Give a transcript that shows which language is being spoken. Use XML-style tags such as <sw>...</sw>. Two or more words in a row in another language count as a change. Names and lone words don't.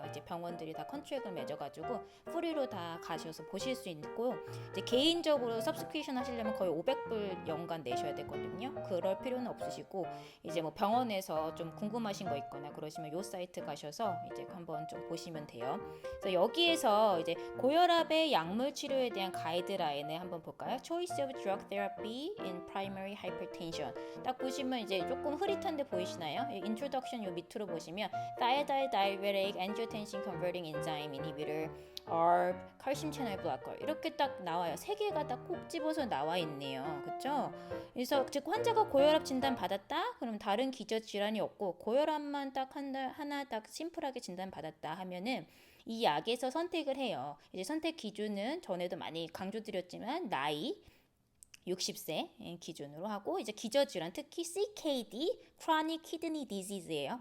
<ko>이제 병원들이 다 컨트랙을 맺어가지고 프리로 다 가셔서 보실 수 있고, 이제 개인적으로 서브스크립션 하시려면 거의 500불 연간 내셔야 되거든요. 그럴 필요는 없으시고 이제 병원에서 좀 궁금하신 거 있거나 그러시면 요 사이트 가셔서 이제 한번 좀 보시면 돼요. 그래서 여기에서 이제 고혈압의 약물 치료에 대한 가이드라인을 한번 볼까요?</ko> <en>Choice of drug therapy in primary hypertension.</en> <ko>딱 보시면 이제 조금 흐릿한데 보이시나요? 인트로덕션 요 밑으로 보시면</ko> <en>thiazide diuretic, angiotensin converting enzyme inhibitor, ARB, calcium channel blocker</en> <ko>이렇게 딱 나와요. 세 개가 딱 꼭 집어서 나와 있네요. 그렇죠? 그래서 즉 환자가 고혈압 진단 받았다? 그럼 다른 기저 질환이 없고 고혈압만 딱 하나 딱 심플하게 진단 받았다 하면은 이 약에서 선택을 해요. 이제 선택 기준은 전에도 많이 강조드렸지만 나이 60세 기준으로 하고, 이제 기저질환 특히 CKD,</ko> <en>Chronic Kidney Disease</en> <ko>예요.</ko>